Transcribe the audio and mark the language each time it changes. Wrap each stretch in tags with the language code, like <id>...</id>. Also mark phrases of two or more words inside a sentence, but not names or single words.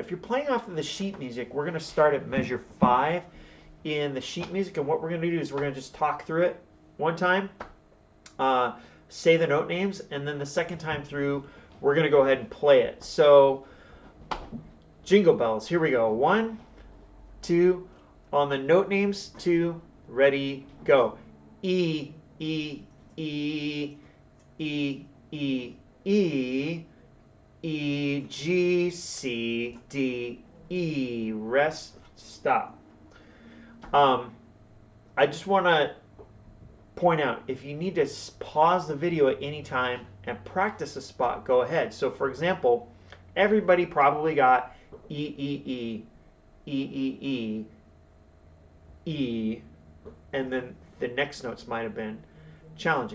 <en>If you're playing off of the sheet music, we're going to start at measure 5 in the sheet music, and what we're going to do is we're going to just talk through it one time, say the note names, and then the second time through we're going to go ahead and play it. So Jingle Bells, here we go. 1, 2, on the note names, 2, ready, go. E, E, E, E, E, E, E, G, C, D, E, rest, stop. I just want to point out, if you need to pause the video at any time and practice a spot, go ahead. So for example, everybody probably got E, E, E, E, E, E, E, and then the next notes might have been challenging.</en>